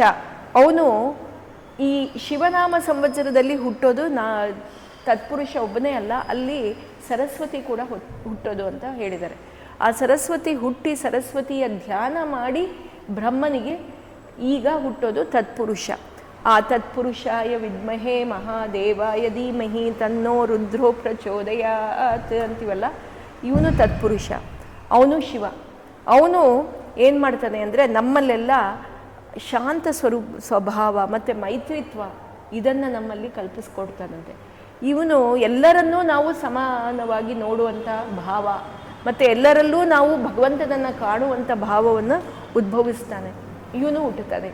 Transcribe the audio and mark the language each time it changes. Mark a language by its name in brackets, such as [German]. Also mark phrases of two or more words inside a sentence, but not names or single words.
[Kannada] ಅವನು ಈ ಶಿವನಾಮ ಸಂವತ್ಸರದಲ್ಲಿ ಹುಟ್ಟೋದು ತತ್ಪುರುಷ ಒಬ್ಬನೇ ಅಲ್ಲ, ಅಲ್ಲಿ ಸರಸ್ವತಿ ಕೂಡ ಹುಟ್ಟೋದು ಅಂತ ಹೇಳಿದ್ದಾರೆ. ಆ ಸರಸ್ವತಿ ಹುಟ್ಟಿ ಸರಸ್ವತಿಯ ಧ್ಯಾನ ಮಾಡಿ ಬ್ರಹ್ಮನಿಗೆ ಈಗ ಹುಟ್ಟೋದು ತತ್ಪುರುಷ. [Sanskrit] ಆ ತತ್ಪುರುಷಾಯ ವಿದ್ಮಹೇ ಮಹಾದೇವಾಯ ಧೀಮಹಿ ತನ್ನೋ ರುದ್ರೋ ಪ್ರಚೋದಯಾತ್ [Kannada] ಅಂತೀವಲ್ಲ, ಇವನು ತತ್ಪುರುಷ, ಅವನು ಶಿವ. ಅವನು ಏನು ಮಾಡ್ತಾನೆ ಅಂದರೆ, ನಮ್ಮಲ್ಲೆಲ್ಲ ಶಾಂತ ಸ್ವಭಾವ ಮತ್ತು ಮೈತ್ರಿತ್ವ ಇದನ್ನು ನಮ್ಮಲ್ಲಿ ಕಲ್ಪಿಸ್ಕೊಡ್ತಾನಂತೆ. ಇವನು ಎಲ್ಲರನ್ನೂ ನಾವು ಸಮಾನವಾಗಿ ನೋಡುವಂಥ ಭಾವ ಮತ್ತು ಎಲ್ಲರಲ್ಲೂ ನಾವು ಭಗವಂತನನ್ನು ಕಾಣುವಂಥ ಭಾವವನ್ನು ಉದ್ಭವಿಸ್ತಾನೆ, ಇವನು ಹುಟ್ಟುತ್ತಾನೆ.